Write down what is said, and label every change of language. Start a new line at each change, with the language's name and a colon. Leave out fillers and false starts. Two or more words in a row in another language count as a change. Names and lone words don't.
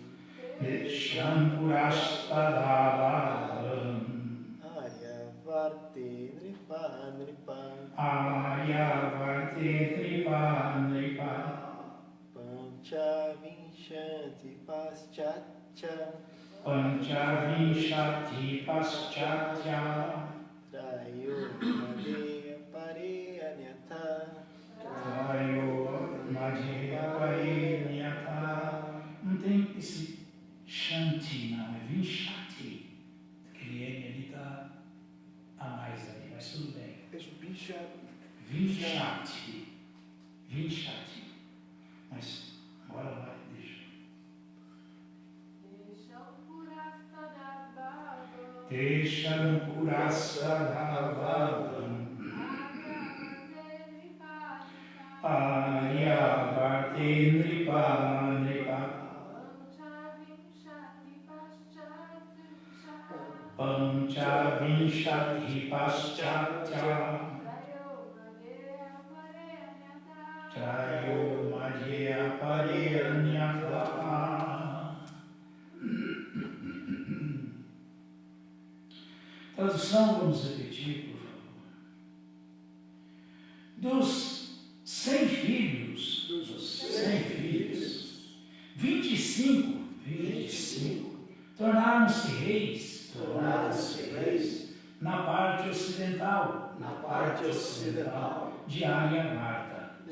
Sanskrit: Shampurastadabhavam. Desham Purastadabhavam. Aryavarte Aryavarti Nripa Nripa Pancha Vinshanti Paschatya Panchavinshati Paschatya Trayo Madhya Pariyanyata Trayo Madhya Pariyanyata.
Portuguese: Não tem esse Shanti, não, é Vinshati. Aquele N ali está a mais ali, mas tudo bem.
Sanskrit: Vinshati. Vinshati.
Portuguese: Mas agora vai, deixa.
Sanskrit: Tesham Purasadhavavam Aryavarti Nripa Nripa Panchavinshati Paschatya Trayo Madhya Pariyanyata.
Portuguese: Tradução, vamos repetir, por favor. Dos 100 filhos, 25 tornaram-se reis, na parte ocidental, de Aryavarta.